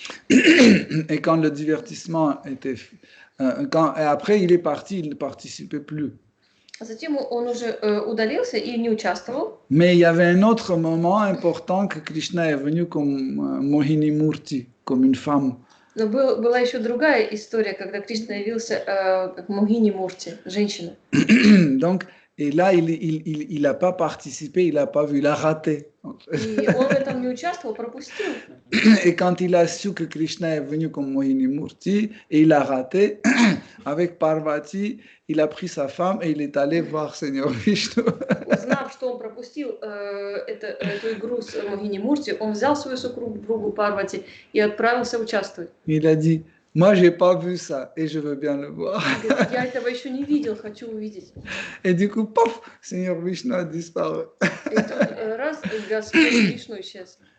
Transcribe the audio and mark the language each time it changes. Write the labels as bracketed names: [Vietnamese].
[French] Et quand le divertissement était... et après, il est parti, il ne participait plus. [Russian] Затем он уже удалился и не участвовал. [French] Mais il y avait un autre moment important que Krishna est venu comme Mohini Murti, comme une femme. [Russian] Но была еще другая история, когда Кришна явился как Могини Мурти, женщина. [French] Donc, et là, il n'a pas participé, il n'a pas vu, il a raté. [Russian] И он в этом не участвовал, пропустил. [French] Et quand il a su que Krishna est venu comme Mohini Murti, et il a raté, avec Parvati, il a pris sa femme et il est allé voir Seigneur Vishnu. [Russian] Узнав, что он пропустил эту игру с Могини Мурти, он взял свою супругу Парвати и отправился участвовать. [French] Il a dit, moi, j'ai pas vu ça et je veux bien le voir. [Russian] Я этого еще не видел, хочу увидеть. [French] Et du coup, pof, Seigneur Vishnu a disparu. [Russian] И тут раз, Господь Вишну исчез.